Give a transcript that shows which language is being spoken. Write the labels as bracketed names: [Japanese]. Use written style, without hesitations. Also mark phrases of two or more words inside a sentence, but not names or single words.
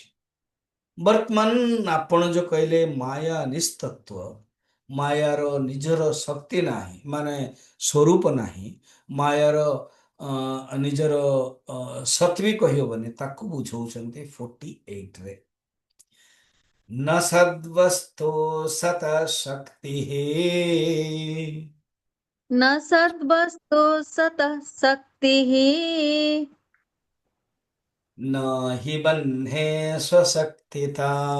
[Odia] ବର୍ତ୍ତମାନ ଆପଣ ଯୋଉ କହିଲେ ମାୟା ନିସ୍ତତ୍ଵ, ମାୟାର ନିଜର ଶକ୍ତି ନାହିଁ, ମାନେ ସ୍ୱରୂପ ନାହିଁ, ମାୟାର ନିଜର ସତ୍ ବି କହିହବନି, ତାକୁ ବୁଝଉଛନ୍ତି 48ରେ। [Sanskrit] न सद्वस्तु सत शक्ति न सद्वस्तु सतः शक्तिः न हि बन्हे स्वशक्तिता।